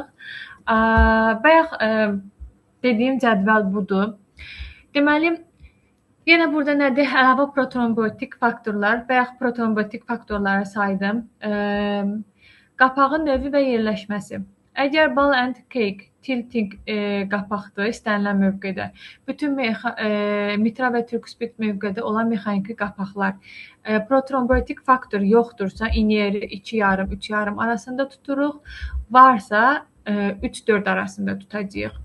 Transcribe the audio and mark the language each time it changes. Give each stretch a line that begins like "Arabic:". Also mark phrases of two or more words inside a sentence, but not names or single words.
Azerbaijani: Bayaq dediyim cədvəl budur. Deməli, yenə burada nədir? Əlavə protrombotik faktorlar, bayaq protrombotik faktorları saydım. Qapağın növü və yerləşməsi. Əgər
English: ball and cake,
Azerbaijani: tilting qapaqdır, istənilən mövqedə, bütün mitral və tricuspid mövqedə olan mexaniki qapaqlar, protrombotik faktor yoxdursa, inyeri 2,5, 3,5 arasında tuturuq, varsa 3-4 arasında tutacağıq.